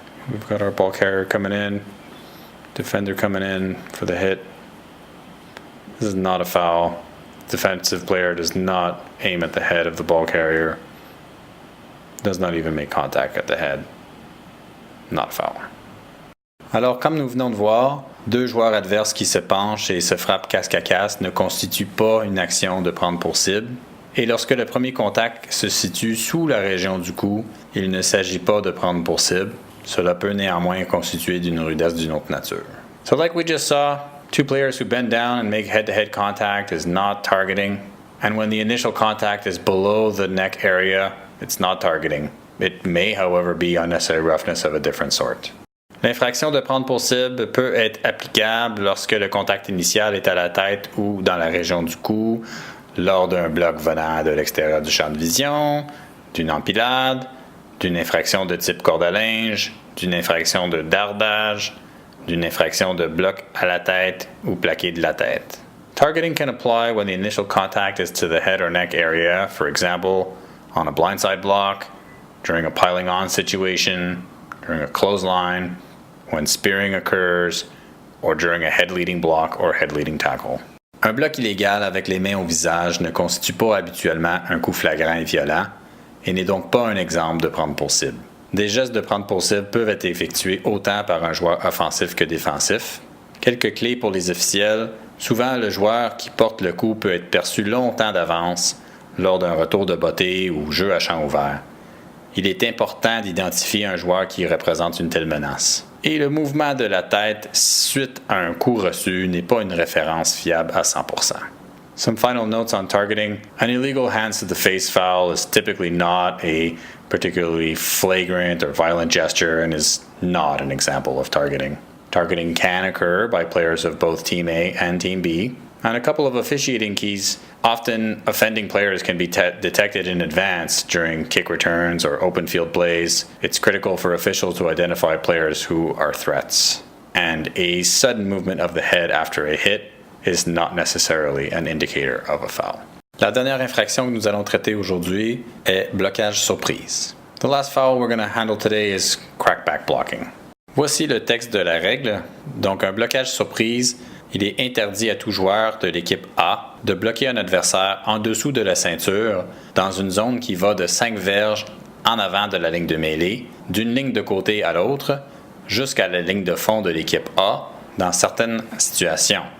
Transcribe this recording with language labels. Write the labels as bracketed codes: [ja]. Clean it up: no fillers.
[en] We've got our ball carrier coming in, defender coming in for the hit. This is not a foul. Defensive player does not aim at the head of the ball carrier. Does not even make contact at the head. Not a foul. [fr] Alors, comme nous venons de voir, deux joueurs adverses qui se penchent et se frappent casque à casque ne constituent pas une action de prendre pour cible. Et lorsque le premier contact se situe sous la région du cou, il ne s'agit pas de prendre pour cible. Cela peut néanmoins constituer d'une rudesse d'une autre nature. [en] So like we just saw, two players who bend down and make head-to-head contact is not targeting. And when the initial contact is below the neck area, it's not targeting. It may, however, be unnecessary roughness of a different sort. [fr] L'infraction de prendre pour cible peut être applicable lorsque le contact initial est à la tête ou dans la région du cou, lors d'un bloc venant de l'extérieur du champ de vision, d'une empilade, d'une infraction de type corde à linge, d'une infraction de dardage, d'une infraction de bloc à la tête ou plaqué de la tête. [en] Targeting can apply when the initial contact is to the head or neck area, for example, on a blindside block, during a piling on situation, during a clothesline, when spearing occurs, or during a head leading block or head leading tackle. [fr] Un bloc illégal avec les mains au visage ne constitue pas habituellement un coup flagrant et violent, et n'est donc pas un exemple de prendre pour cible. Des gestes de prendre pour cible peuvent être effectués autant par un joueur offensif que défensif. Quelques clés pour les officiels. Souvent, le joueur qui porte le coup peut être perçu longtemps d'avance lors d'un retour de bottée ou jeu à champ ouvert. Il est important d'identifier un joueur qui représente une telle menace. Et le mouvement de la tête suite à un coup reçu n'est pas une référence fiable à 100%. [en] Some final notes on targeting. An illegal hands to the face foul is typically not a particularly flagrant or violent gesture and is not an example of targeting. Targeting can occur by players of both Team A and Team B. And a couple of officiating keys. Often, offending players can be detected in advance during kick returns or open field plays. It's critical for officials to identify players who are threats. And a sudden movement of the head after a hit is not necessarily an indicator of a foul. [fr] La dernière infraction que nous allons traiter aujourd'hui est blocage surprise. [en] The last foul we're going to handle today is crackback blocking. [fr] Voici le texte de la règle. Donc, un blocage surprise, il est interdit à tout joueur de l'équipe A de bloquer un adversaire en dessous de la ceinture dans une zone qui va de 5 verges en avant de la ligne de mêlée, d'une ligne de côté à l'autre, jusqu'à la ligne de fond de l'équipe A dans certaines situations.